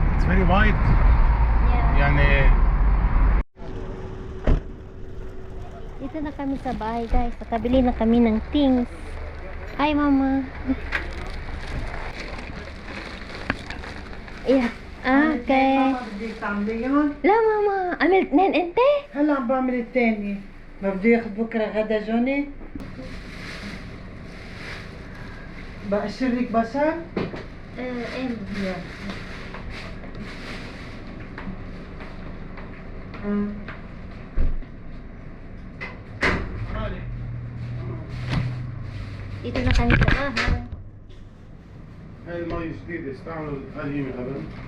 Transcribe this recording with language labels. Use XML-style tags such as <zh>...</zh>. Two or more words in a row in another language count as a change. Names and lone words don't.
<en>very wide. Yeah.</en> <ar>يعني</ar> <tl>Dito na kami sa bahay, guys. Nakabili na kami ng things.</tl> <en>Hi, Mama. Yeah. Okay.</en> <ar>ماما بدك تعمليهم؟ لا ماما، عملت اثنين انت؟ هلا عم بعمل الثاني. ما بده ياخذ بكره غدا جوني؟ بقشر لك بصل؟ ايه.</ar> <tl>Dito na kami sa bahay.</tl> <ar>هاي المي جديدة استعملوا القديمة قبل.</ar>